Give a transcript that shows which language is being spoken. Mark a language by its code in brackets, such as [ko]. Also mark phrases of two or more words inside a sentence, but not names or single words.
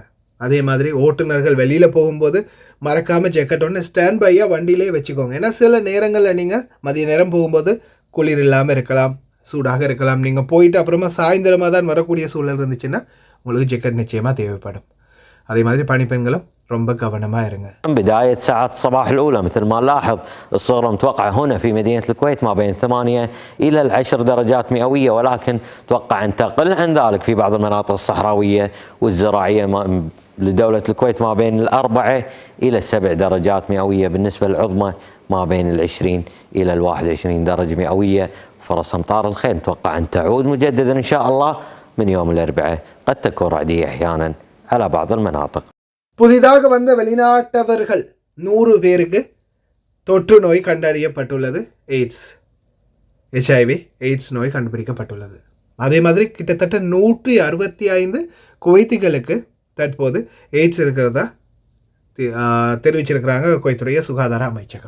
[ta] அதே மாதிரி ஓட்டுநர்கள் வெளியில் போகும்போது மறக்காமல் ஜாக்கெட் ஒன்று ஸ்டாண்ட் பையாக வண்டியிலே வச்சுக்கோங்க. ஏன்னா சில நேரங்களில் நீங்கள் மதிய நேரம் போகும்போது குளிர் இல்லாமல் இருக்கலாம், சூடாக இருக்கலாம். நீங்கள் போயிட்டு அப்புறமா சாயந்தரமாக தான் வரக்கூடிய சூழல் இருந்துச்சுன்னா உங்களுக்கு ஜாக்கெட் நிச்சயமாக தேவைப்படும். அதே மாதிரி பணிப்பெண்களும் ரொம்ப கவனமாக இருங்க. [ar] بداية ساعات الصباح الأولى مثل ما نلاحظ الصورة متوقعة هنا في مدينة الكويت ما بين 8 إلى 10 درجات مئوية، ولكن توقع أن تقل عن ذلك في بعض المناطق الصحراوية والزراعية لدولة الكويت ما بين 4 إلى 7 درجات مئوية. بالنسبة للعظمى ما بين 20 إلى 21 درجة مئوية. فرص أمطار الخير متوقع أن تعود مجددا إن شاء الله من يوم الأربعاء. قد تكون رعدية أحيانا على بعض المناطق. [ta] புதிதாக வந்த வெளிநாட்டவர்கள் 100 பேருக்கு தொற்று நோய் கண்டறியப்பட்டுள்ளது. HIV எய்ட்ஸ் நோய் கண்டுபிடிக்கப்பட்டுள்ளது. அதே மாதிரி கிட்டத்தட்ட 165 குவைத்திகளுக்கு தற்போது எய்ட்ஸ் இருக்கிறதா தெரிவிச்சிருக்கிறாங்க குவைத்துடைய சுகாதார அமைச்சகம்.